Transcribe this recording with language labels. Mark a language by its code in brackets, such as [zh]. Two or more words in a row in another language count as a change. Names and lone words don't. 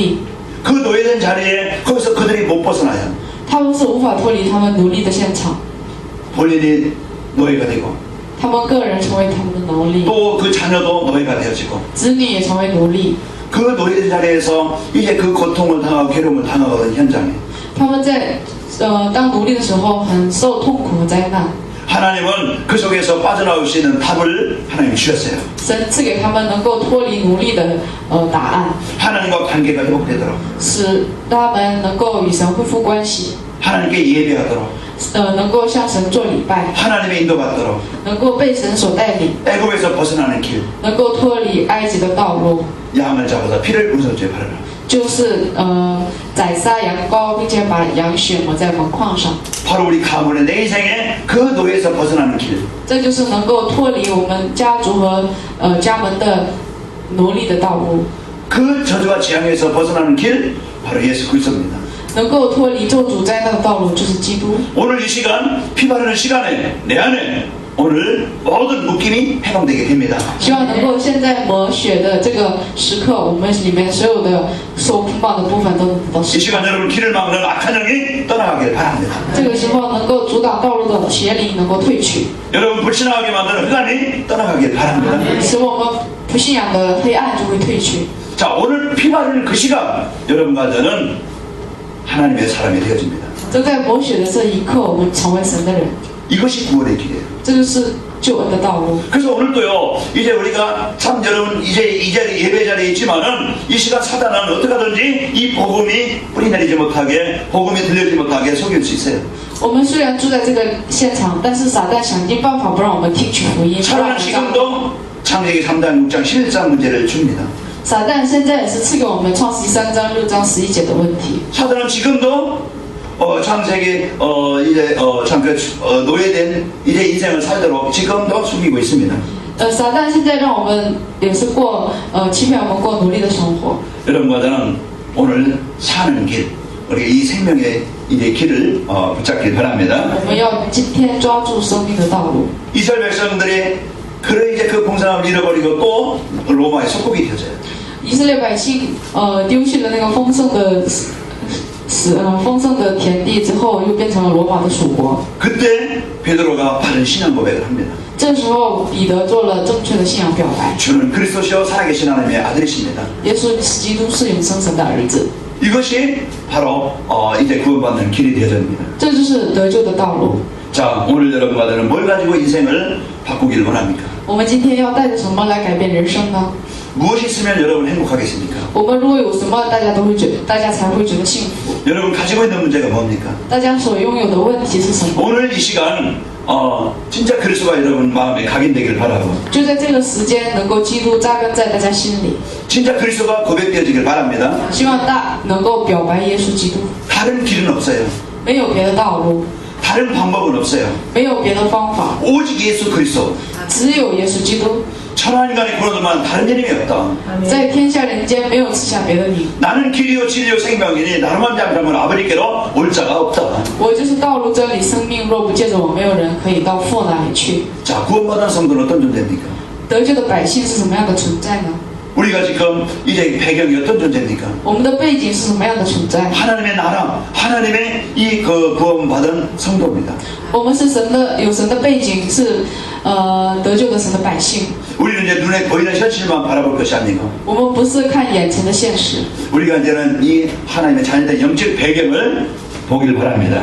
[zh] 以色列百姓成为奴隶， [ko] 그 노예된 자리에 거기서 그들이 못 벗어나요. [zh] 他们是无法脱离他们奴隶的现场， [ko] 본인이 노예가 되고 [zh] 他们个人成为他们的奴隶， [ko] 또 그 자녀도 노예가 되어지고 [zh] 子女也成为奴隶。 [ko] 그 노예된 자리에서 이제 그 고통을 당하고 괴로움을 당하는 현장에 [zh] 他们在当奴隶的时候很受痛苦和灾难， [ko] 하나님은 그 속에서 빠져나올 수 있는 답을 하나님 주셨어요. [zh] 神赐给他们能够脱离奴隶的答案， [ko] 하나님과 관계가 회복되도록 [zh] 使他们能够与神恢复关系， [ko] 하나님께 예배하도록 [zh] 能够向神做礼拜， [ko] 하나님의 인도받도록 [zh] 能够被神所带领， [ko] 애굽에서 벗어나는 길 [zh] 能够脱离埃及的道路， [ko] 양을 잡아서 피를 우선죄 바르라. [zh] 就是宰杀羊羔，并且把羊血抹在门框上， [ko] 바로 우리 가문의 내 인생에 그 노예에서 벗어나는 길 [zh] 这就是能够脱离我们家族和家门的奴隶的道路， [ko] 그 저주와 재앙에서 벗어나는 길 바로 예수 그리스도입니다. [zh] 能够脱离咒诅灾难的道路就是基督。 [ko] 오늘 이 시간 피 바르는 시간에 내 안에 오늘 모든 묶임이 해방되게 됩니다. [zh] 希望能够现在抹血的这个时刻，我们里面所有的受捆绑的部分都能得到 [ko] 이 [zh] 释放。 [ko] 시간 여러분 길을 막는 악한 영이 떠나가길 바랍니다. [zh] 这个时候能够阻挡道路的邪灵能够退去， [ko] 여러분 불신하게 만드는 흑암이 떠나가길 바랍니다. [zh] 使我们不信仰的黑暗就会退去。 [ko] 자, 오늘 피 바르는 그 시간 여러분과 저는 하나님의 사람이 되어집니다. [zh] 就在抹血的这一刻，我们成为神的人， [ko] 이것이 구원의 길이에요. [zh] 这就是救恩的道路。 [ko] 그래서 오늘도요, 이제 우리가 참 여러분 이제 이 자리 예배 자리에 있지만은 이 시간 사단은 어떻게 하든지 이 복음이 뿌리 내리지 못하게 복음이 들려지지 못하게 속일 수 있어요. [zh] 我们虽然住在这个现场，但是撒旦想尽办法不让我们听取福音，不让我 [ko] 사단은 [zh] 们让 [ko] 지금도 창세기 3장 6장 11장 문제를 줍니다. [zh] 撒旦现在也是赐给我们创世记3章6章11节的问题。 [ko] 사단은 지금도 창세기 노예된 이제 인생을 살도록 지금도 숨기고 있습니다. [zh] 撒旦现在让我们也是过欺骗我们过奴隶的生活。 [ko] 여러분과 저는 오늘 사는 길, 우리 이 생명의 이제 길을 붙잡길 바랍니다. [zh] 我们要今天抓住生命的道路。 [ko] 이스라엘 백성들이 그래 이제 그 봉사함을 잃어버리고 또 로마의 속국이 되어져요. [zh] 以色列百姓丢弃了那个丰盛的田地之后，又变成了罗马的属国。 [ko] 그때 베드로가 바른 신앙 고백을 합니다. [zh] 这时候彼得做了正确的信仰表白： [ko] 주는 그리스도시요 살아계신 하나님의 아들이십니다. [zh] 耶稣是基督，是永生神的儿子。 [ko] 이것이 바로 이제 구원받는 길이 되어집니다. [zh] 这就是得救的道路。 [ko] 자, 오늘 여러분과 저는 뭘 가지고 인생을 바꾸길 원합니까? [zh] 我们今天要带着什么来改变人生呢？ [ko] 무엇이 있으면 여러분 행복하겠습니까? [zh] 我们如果有什么，大家才会觉得幸福。 [ko] 여러분 가지고 있는 문제가 뭡니까? [zh] 大家所拥有的问题是什么？ [ko] 오늘 이 시간 진짜 그리스도가 여러분 마음에 각인되길 바라고 [zh] 就在这个时间，能够基督扎根在大家心里。 [ko] 진짜 그리스도가 고백되어지길 바랍니다. [zh] 希望能够表白耶稣基督， [ko] 다른 길은 없어요. [zh] 没有别的道路， [ko] 다른 방법은 없어요. [zh] 没有别的方法， [ko] 오직 예수 그리스도. [zh] 只有耶稣基督。 [ko] 천하인간의 구원도만 다른 이름이 없다. [zh] 在天下人间没有赐下别的名。 [ko] 나는 길이요 진리요 생명이니 나로만 잠잠은 아버지께로 올 자가 없다. [zh] 我就是道路、真理、生命，若不借着我，没有人可以到父那里去。 [ko] 자, 구원받은 성도는 어떤 존재입니까? [zh] 得救的百姓是什么样的存在呢？ [ko] 우리가 지금 이제 배경이 어떤 존재입니까? [zh] 我们的背景是什么样的存在？ [ko] 하나님의 나라, 하나님의 이 구원받은 성도입니다. [zh] 我们是有神的背景，是得救的神的百姓。 [ko] 우리는 이제 눈에 보이는 현실만 바라볼 것이 아니고 [zh] 我们不是看眼前的现实， [ko] 우리가 이제는 이 하나님의 자녀된 영적 배경을 보길 바랍니다.